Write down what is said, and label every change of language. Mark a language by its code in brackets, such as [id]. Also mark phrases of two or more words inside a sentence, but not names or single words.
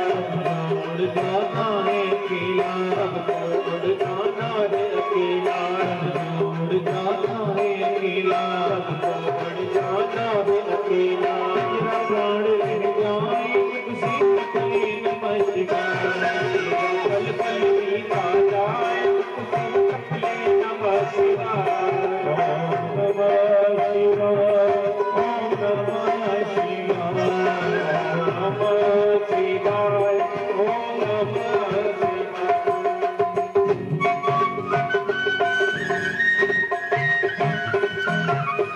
[hi] उड़ जाना है अकेला, हमको उड़ जाना है अकेला, उड़ जाना है अकेला, हमको उड़ जाना है अकेला। मेरा प्राण रह जाए किसी तकली [sa] नमः शिवाय। [hi] पल पल बीता जाए, [sa] नमः शिवाय। ओम नमः शिवाय, ओम नमः शिवाय, ओम नमः शिवाय, ओम नमः शिवाय।